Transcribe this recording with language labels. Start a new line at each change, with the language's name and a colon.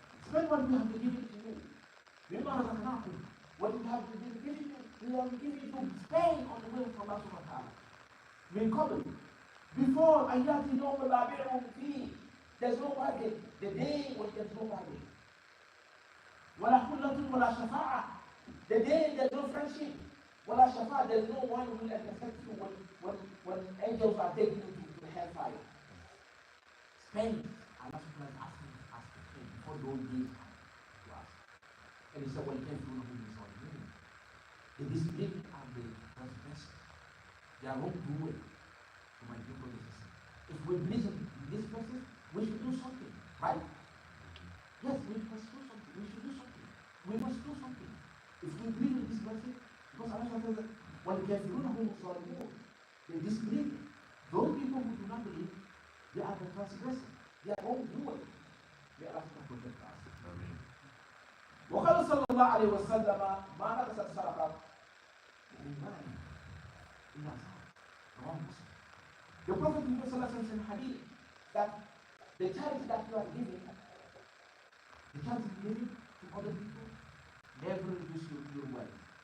English: Spend what we have been giving to you.
Arabic: مما رزقناكم.
English: What we have been giving you, we have been giving you. Spend on the way of Allah subhanahu wa ta'ala.
Arabic: من قبل.
English: Before
Arabic: أن يأتي يوم لا بيع فيه.
English: There's no bargain. The day when there's no bargain.
Arabic: ولا خلة ولا شفاعة.
English: The day there's no friendship.
Arabic: ولا شفاعة.
English: There's no one who will accept you when angels are taking you to the hellfire. Spend. Allah subhanahu wa ta'ala is asking us to spend before those days to us. And he said, well, you can't do nothing in this world. The disbelieving and the transgressors, they are wrongdoing to my dear brothers and sisters. If we believe in this person, we should do something, right? Yes, we must do something. We should do something. We must do something. If we believe in this person, because Allah says that when the kafirun they disbelieve. Those people who do not believe, they are the transgressors. They are wrongdoers. May Allah protect us. Amen.
Arabic: وقال صلى الله عليه وسلم ما نقصت صدقة من مال إلا زاد.
English: The Prophet Muhammad said in hadith that the charity that you are giving, to other people, never reduce your wealth.